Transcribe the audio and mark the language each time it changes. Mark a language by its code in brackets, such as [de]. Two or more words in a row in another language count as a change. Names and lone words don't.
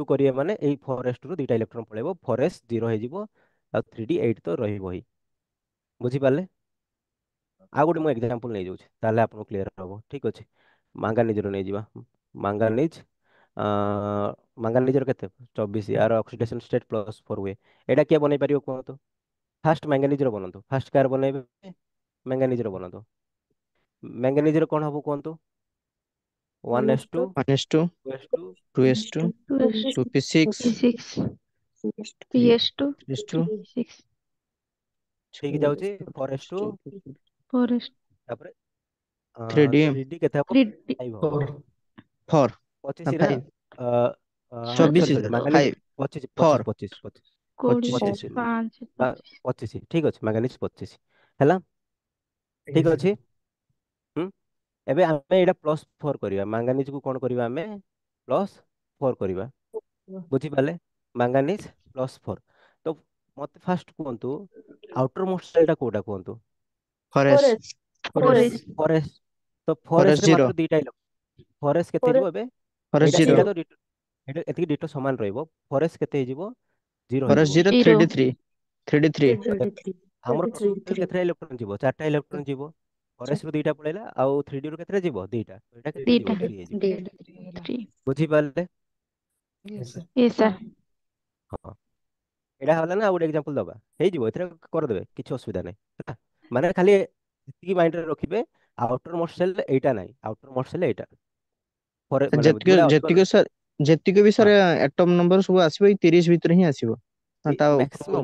[or] କରିବେ ମାନେ ଏଇ 4s2 ରୁ ଦିଟା ଇଲେକ୍ଟ୍ରନ ପଳେଇବ 4s0 ହେଇଯିବ ଆଉ 3d8 ତ ରହିବ ହିଁ ବୁଝିପାରିଲେ ଆଉ ଗୋଟେ ମୁଁ ଏକ୍ଜାମ୍ପଲ ନେଇଯାଉଛି ତାହେଲେ ଆପଣଙ୍କୁ କ୍ଲିୟର ହବ ଠିକ ଅଛି ମାଙ୍ଗାନିଜର ନେଇଯିବା ମାଙ୍ଗାନିଜ ମାଙ୍ଗାନିଜର କେତେ 24 ଆର [en] oxidation state [or] +4 ହୁଏ ଏଇଟା କିଏ ବନେଇ ପାରିବ କୁହନ୍ତୁ ଫାଷ୍ଟ ମାଙ୍ଗାନିଜର ବନନ୍ତୁ ଫାଷ୍ଟ କାହାର ବନେଇବେ ମାଙ୍ଗାନିଜର ବନନ୍ତୁ ମାଙ୍ଗାନିଜର କଣ ହବ କୁହନ୍ତୁ 1s2 1s2 2s2 2s2 2s2 2p6 p6 ps2 3s2 6 ଠିକ ଯାଉଛି 4s2 4s ତାପରେ 3d 3d କେତେ ହବ 3d 5 ହବ 4 4 ନା 25 ନା 5 ସରି 24 ସରି 5 ମାଙ୍ଗାନିଜ 25 4 25 25 25 କୋଡିଏ 25 25 ପାଞ୍ଚ 25 25 ଠିକ ଅଛି ମାଙ୍ଗାନିଜ 25 ହେଲା ଆଜ୍ଞା ଠିକ ସାର୍। ଅଛି ହୁଁ ଏବେ ଆମେ ଏଇଟା +4 କରିବା ମାଙ୍ଗାନିଜ କୁ କଣ କରିବା ଆମେ +4 କରିବା ବୁଝିପାରିଲେ ମାଙ୍ଗାନିଜ +4 ତ ମତେ ଫାଷ୍ଟ କୁହନ୍ତୁ [en] outer most shellଟା [or] କୋଉଟା କୁହନ୍ତୁ 4s 4s 4s ତ 4s 4s ରେ 0 ମାତ୍ର ଦିଟା 4s କେତେ ହେଇଯିବ ଏବେ 4s ଏଇଟା 0 ଏଇଟା ତ ଏଇଟା ଏତିକି ଡିଟୋ ସମାନ ରହିବ 4s କେତେ ହେଇଯିବ 0 4s ହେଇଯିବ 0 0 3d3 3d3 ଆମର ଟୋଟାଲ କେତେଟା ଇଲେକ୍ଟ୍ରନ ଯିବ ଚାରିଟା ଇଲେକ୍ଟ୍ରନ ଯିବ 4s ରୁ ଦିଟା ପଳେଇଲା ଆଉ 3d ରୁ କେତେଟା ଯିବ ଦିଟା ତ ଏଇଟା କେତେ ଦିଟା ଯିବ 3 ହେଇଯିବ 3 ବୁଝିପାରିଲେ [en] Yes, sir. yes sir [or] ହଁ ଏଇଟା ହେଲା ନା ଆଉ ଗୋଟେ ଏକ୍ଜାମ୍ପଲ ଦବା ହେଇଯିବ ଏଥିରେ କରିଦେବେ କିଛି ଅସୁବିଧା ନାହିଁ ହେଲା ମାନେ ଖାଲି ଏତିକି ମାଇଣ୍ଡରେ ରଖିବେ [en] outer most shell [or] ଏଇଟା ନାହିଁ [en] outer most shell [or] ଏଇଟା ପରେ ମାନେ ଯେତିକି ଯୋଉଟା ଅଧିକ ଯେତିକି ସାର୍ ଯେତିକି ବି ହଁ ସାର୍ ଆଟମ ନମ୍ବର ସବୁ ଆସିବ ଏଇ 30 ଭିତରେ ହିଁ ଆସିବ ନା ତା ଉପରକୁ